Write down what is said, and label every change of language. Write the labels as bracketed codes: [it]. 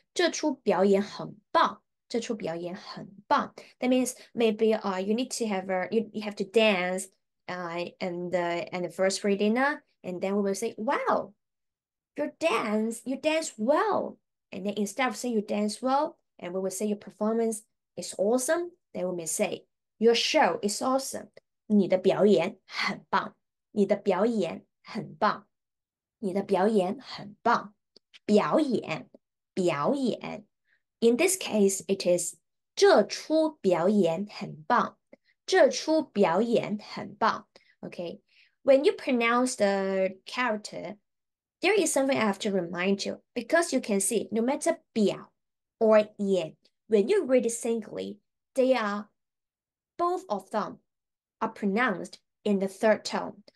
[zh] 这出表演很棒这出表演很棒 [en] That means maybe you need to have you have to dance and the first reading and then we will say, wow, you dance well. And then instead of saying you dance well, and we will say your performance is awesome, then we may say your show is awesome. [zh] 你的表演很棒，你的表演很棒，你的表演很棒。表演，表演。 [en] In this case, it is [zh] 这出表演很棒，这出表演很棒。 [en] Okay, when you pronounce the character, there is something I have to remind you because you can see no matter 表 or 演, when you read it singly, they are both of them are pronounced in the third tone.